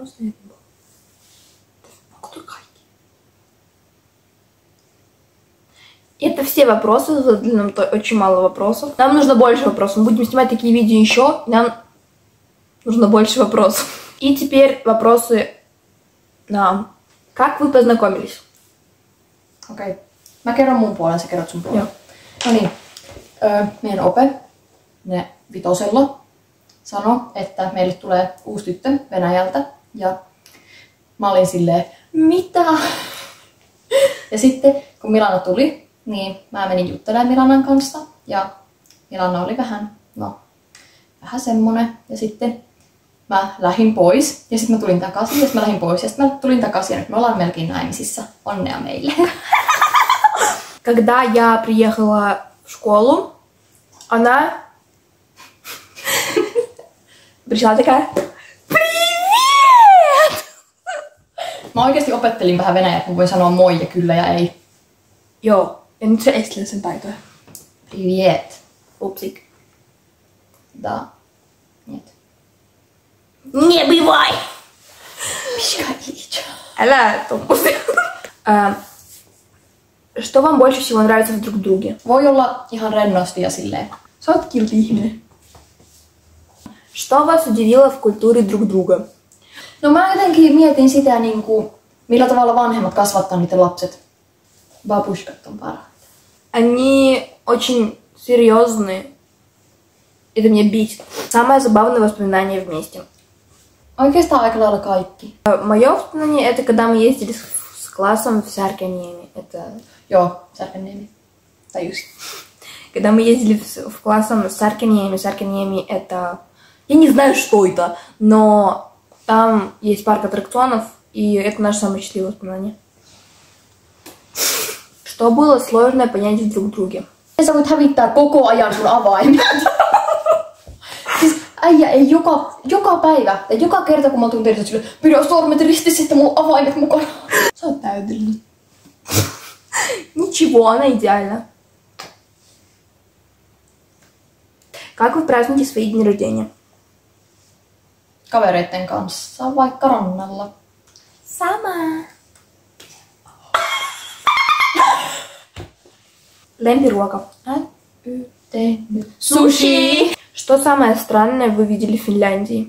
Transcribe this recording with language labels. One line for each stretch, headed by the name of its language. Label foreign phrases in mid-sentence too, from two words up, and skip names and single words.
Russian: Это все вопросы. Задали нам очень мало вопросов. Нам нужно больше вопросов. Мы будем снимать такие видео еще. Нам нужно больше вопросов. И теперь вопросы нам. Как вы познакомились?
Finnish: Okei. Mä kerron mun puolen, sä kerrot sun puolen. Joo. No niin. Meidän ope, ne vitosella, sanoi, että meille tulee uusi tyttö Venäjältä. Ja mä olin silleen, mitä? Ja sitten kun Milana tuli, niin mä menin juttelemaan Milanan kanssa. Ja Milana oli vähän semmonen. Ja sitten mä lähdin pois. Ja sitten mä tulin takaisin. Ja sitten mä lähdin pois. Ja sitten mä tulin takaisin. Ja nyt me ollaan melkein naimisissa. Onnea meille.
Russian: Когда я приехала в школу, она пришла такая: Привет!
Finnish: Mä oikeesti opettelin vähän venäjää, että mä voin sanoa moi ja kyllä ja ei. Joo, ja nyt se estläisen taitoja.
Russian: Привет. Пупсик. Да. Нет. Не бывай! Пишка.
Finnish: Älä tommosia.
Russian: Что вам больше всего нравится в друг друге?
Finnish: Voi olla ihan rennosti ja silleen. Sä oot kiltti ihminen.
Russian: Что вас удивило в культуре друг друга?
Finnish: No mä jotenkin mietin sitä niinku, millä tavalla vanhemmat kasvattaa niiden lapset. Babushkat on parhaat.
Russian: Они очень серьезные. Это меня бесит. Самое забавное воспоминание вместе.
Finnish: Oikeastaan aika lailla kaikki.
Russian: Мое воспоминание это когда мы ездили с классом в Сарканиemi. Это...
Finnish: Joo, Särkänniemi.
Russian: Таюсь. Когда мы ездили в классом с Сарканиеми. Сарканиеми это... Я не знаю, что это, но там есть парк аттракционов, и это наше самое счастливое воспоминание. Что было сложное понять в друг друге?
Finnish: Sä voit hävittää koko ajan sun avaimet. Siis äijä ei joka päivä, ja joka kerta kun mä oon tehnyt sille, pidä sormet ristissä, että mulla on avaimet mukana. Sä oot täydellinen.
Russian: Ничего, она идеальна. Как вы празднуете свои дни рождения?
Finnish: Kavereitten kanssa, vaikka rannalla. Sama. Lempiruoka. Sushi!
Russian: Что самое странное вы видели в Финляндии?